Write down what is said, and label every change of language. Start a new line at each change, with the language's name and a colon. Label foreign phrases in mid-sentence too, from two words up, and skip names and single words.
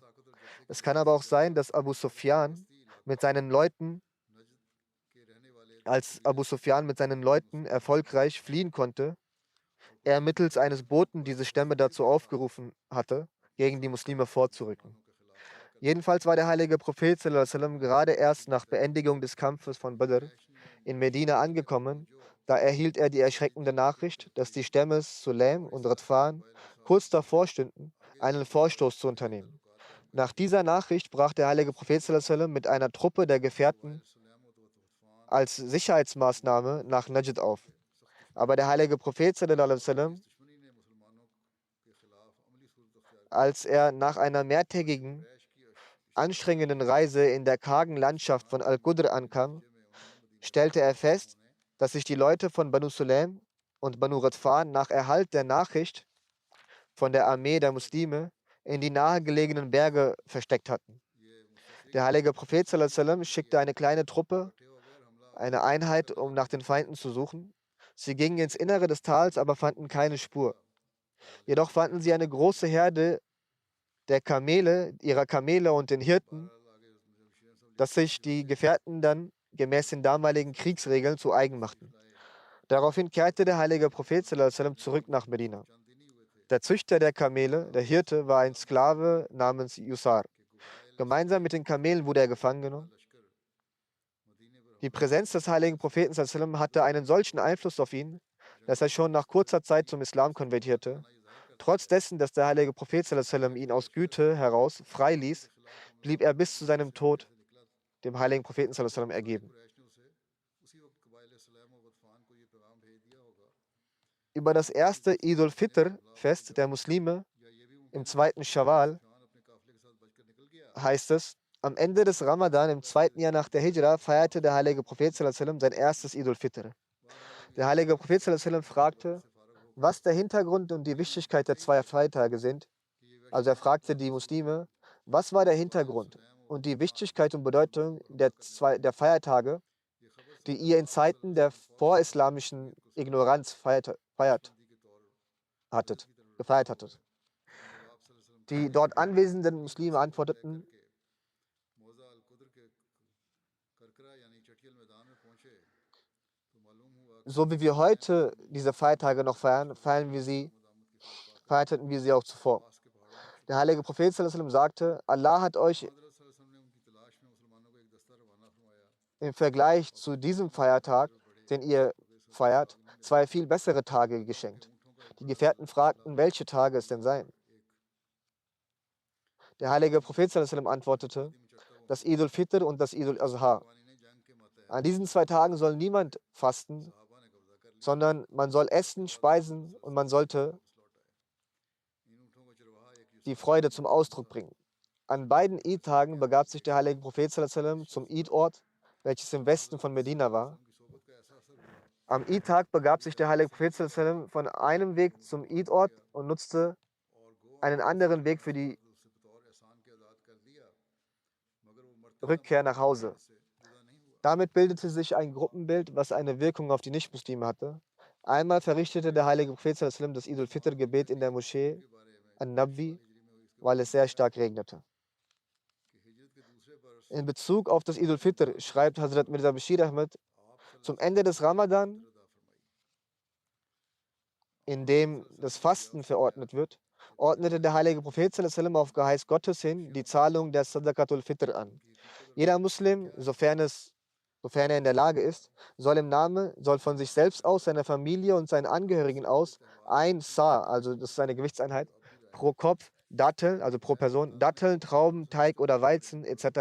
German: Es kann aber auch sein, dass Abu Sufyan mit seinen Leuten, als Abu Sufyan mit seinen Leuten erfolgreich fliehen konnte, er mittels eines Boten diese Stämme dazu aufgerufen hatte, gegen die Muslime vorzurücken. Jedenfalls war der heilige Prophet
Arabic: صلى الله عليه وسلم
German: gerade erst nach Beendigung des Kampfes von Badr in Medina angekommen. Da erhielt er die erschreckende Nachricht, dass die Stämme Sulaim und Radfan kurz davor stünden, einen Vorstoß zu unternehmen. Nach dieser Nachricht brach der heilige Prophet
Arabic: صلى الله عليه وسلم
German: mit einer Truppe der Gefährten als Sicherheitsmaßnahme nach Najd auf. Aber der heilige Prophet
Arabic: صلى الله عليه وسلم,
German: als er nach einer mehrtägigen, anstrengenden Reise in der kargen Landschaft von Al-Qudr ankam, stellte er fest, dass sich die Leute von Banu Sulaim und Banu Radfan nach Erhalt der Nachricht von der Armee der Muslime in die nahegelegenen Berge versteckt hatten. Der heilige Prophet
Arabic: صلى الله عليه وسلم
German: schickte eine kleine Truppe, eine Einheit, um nach den Feinden zu suchen. Sie gingen ins Innere des Tals, aber fanden keine Spur. Jedoch fanden sie eine große Herde ihrer Kamele und den Hirten, dass sich die Gefährten dann gemäß den damaligen Kriegsregeln zu eigen machten. Daraufhin kehrte der heilige Prophet
Arabic: صلى الله عليه وسلم
German: zurück nach Medina. Der Züchter der Kamele, der Hirte, war ein Sklave namens Yusar. Gemeinsam mit den Kamelen wurde er gefangen genommen. Die Präsenz des heiligen Propheten
Arabic: صلى الله عليه وسلم
German: hatte einen solchen Einfluss auf ihn, dass er schon nach kurzer Zeit zum Islam konvertierte. Trotz dessen, dass der heilige Prophet
Arabic: صلى الله عليه وسلم
German: ihn aus Güte heraus freiließ, blieb er bis zu seinem Tod dem heiligen Propheten
Arabic: صلى الله عليه وسلم
German: ergeben. Über das erste Eid al-Fitr-Fest der Muslime im zweiten Schawwal heißt es, am Ende des Ramadan im zweiten Jahr nach der Hijra feierte der heilige Prophet
Arabic: صلى الله عليه وسلم
German: sein erstes Eid al-Fitr. Der heilige Prophet
Arabic: صلى الله عليه وسلم
German: fragte, was der Hintergrund und die Wichtigkeit der zwei Freitage sind. Also er fragte die Muslime, was war der Hintergrund und die Wichtigkeit und Bedeutung der Feiertage, die ihr in Zeiten der vorislamischen Ignoranz gefeiert hattet. Die dort anwesenden Muslime antworteten, so wie wir heute diese Feiertage noch feiern, feierten wir sie auch zuvor. Der heilige Prophet
Arabic: صلى الله عليه وسلم
German: sagte, Allah hat euch im Vergleich zu diesem Feiertag, den ihr feiert, zwei viel bessere Tage geschenkt. Die Gefährten fragten, welche Tage es denn seien. Der heilige Prophet
Arabic: صلى الله عليه وسلم
German: antwortete, das Eid al-Fitr und das Eid al-Adha. An diesen zwei Tagen soll niemand fasten, sondern man soll essen, speisen und man sollte die Freude zum Ausdruck bringen. An beiden Eid-Tagen begab sich der heilige Prophet
Arabic: صلى الله عليه وسلم
German: zum Eid-Ort, welches im Westen von Medina war. Am Eid-Tag begab sich der heilige Prophet
Arabic: صلى الله عليه وسلم
German: von einem Weg zum Eid-Ort und nutzte einen anderen Weg für die Rückkehr nach Hause. Damit bildete sich ein Gruppenbild, was eine Wirkung auf die Nichtmuslime hatte. Einmal verrichtete der heilige Prophet
Arabic: صلى الله عليه وسلم
German: das Eid al-Fitr-Gebet in der Moschee an-Nabwi, weil es sehr stark regnete. In Bezug auf das Eid al-Fitr schreibt Hazrat Mirza Bashir Ahmed, zum Ende des Ramadan, in dem das Fasten verordnet wird, ordnete der heilige Prophet
Arabic: صلى الله عليه وسلم
German: auf Geheiß Gottes hin die Zahlung der Sadaqatul Fitr an. Jeder Muslim, sofern er in der Lage ist, soll von sich selbst aus, seiner Familie und seinen Angehörigen aus ein Sa, also das ist eine Gewichtseinheit, pro Kopf Datteln, also pro Person, Datteln, Trauben, Teig oder Weizen etc.